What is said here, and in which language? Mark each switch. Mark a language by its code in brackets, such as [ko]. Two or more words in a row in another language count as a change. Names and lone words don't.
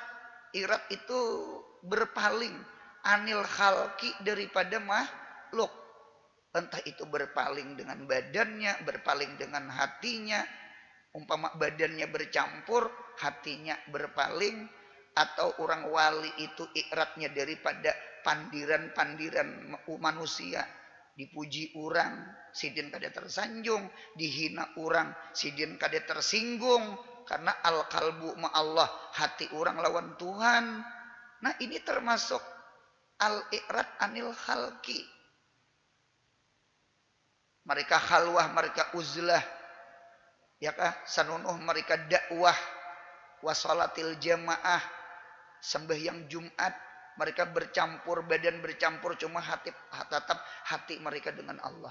[bjn] I'rad itu berpaling [ar] عن الخلق [bjn] daripada makhluk. Entah itu berpaling dengan badannya, berpaling dengan hatinya. Umpama badannya bercampur, hatinya berpaling. Atau orang wali itu i'radnya daripada pandiran-pandiran manusia. Dipuji orang, sidin kada tersanjung. Dihina orang, sidin kada tersinggung. Karena [ar] القلب مع الله, [bjn] hati orang lawan Tuhan. Nah ini termasuk [ar] الإعراض عن الخلق. [bjn] Mereka khalwah, mereka uzlah. Ya kah? Sanunuh mereka dakwah. [ar] وصلاة الجماعة. [bjn] Sembahyang Jumat. Mereka bercampur, badan bercampur. Cuma tetap hati mereka dengan Allah.